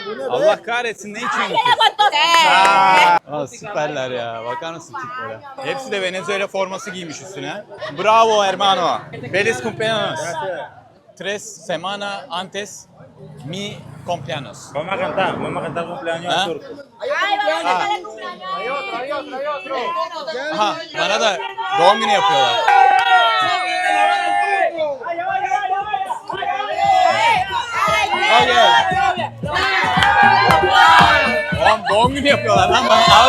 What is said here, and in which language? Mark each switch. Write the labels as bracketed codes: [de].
[tr] Allah kahretsin ne içiyorsun? [es] ¡Se le botó! [tr] Aa, süperler ya. Bakar mısın tiplere? Hepsi de Venezuela forması giymiş üstüne. [es] Bravo hermano. Feliz cumpleaños. 3 semanas antes mi cumpleaños. Vamos a cantar cumpleaños ¿Ah? en turco. ¡Ay, vamos a cantar el cumpleaños! [tr] Aha, bana da doğum günü yapıyorlar. Okay. Oğlum doğum günü yapıyorlar lan bana.